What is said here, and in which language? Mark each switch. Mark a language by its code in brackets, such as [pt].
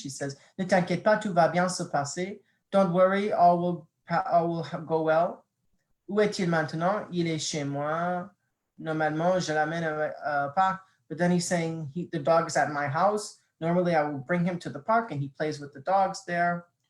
[en] She says, [fr] ne t'inquiète pas, tout va bien se passer. [en] Don't worry, all will go well. [fr] Où est-il maintenant? Il est chez moi. Normalement, je l'amène au parc. [en] But then he's saying the dog is at my house. Normally, I will bring him to the park and he plays with the dogs there.